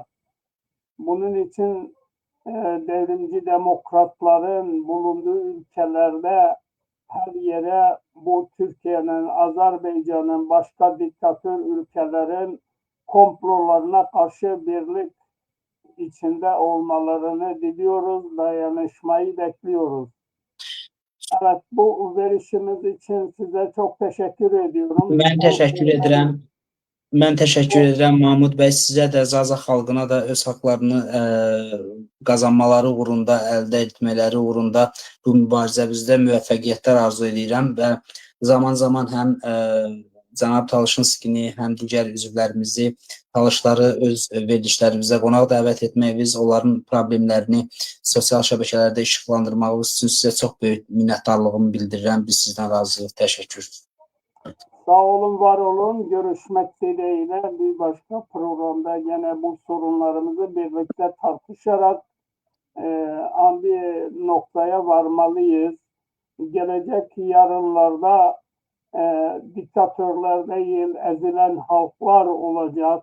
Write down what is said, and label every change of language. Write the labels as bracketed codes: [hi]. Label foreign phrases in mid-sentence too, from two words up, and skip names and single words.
[tr] Bunun için devrimci demokratların bulunduğu ülkelerde her yere bu Türkiye'nin, Azerbaycan'ın, başka diktatör ülkelerin komplolarına karşı birlik içinde olmalarını diliyoruz, dayanışmayı bekliyoruz. Evet, bu verişimiz için size çok teşekkür ediyorum. [az] Mən təşəkkür edirəm. Mən təşəkkür edirəm Mahmud bəy, sizə də, Zaza xalqına da öz haqlarını qazanmaları uğrunda, əldə etmələri uğrunda bu mübarizəmizdə müvəffəqiyyətlər arzu edirəm və zaman-zaman həm cənab Talışınskini, həm digər üzvlərimizi, Talışları öz verilişlərimizə qonaq dəvət etməyiniz, onların problemlərini sosial şəbəkələrdə işıqlandırmağınız üçün sizə çox böyük minnətdarlığımı bildirirəm. Biz sizdən razıyıq. Təşəkkür. Sağ olun, var olun. [tr] Görüşmek dileğiyle bir başka programda yine bu sorunlarımızı birlikte tartışarak bir noktaya varmalıyız. Gelecek yarınlarda diktatörler değil, ezilen halklar olacak.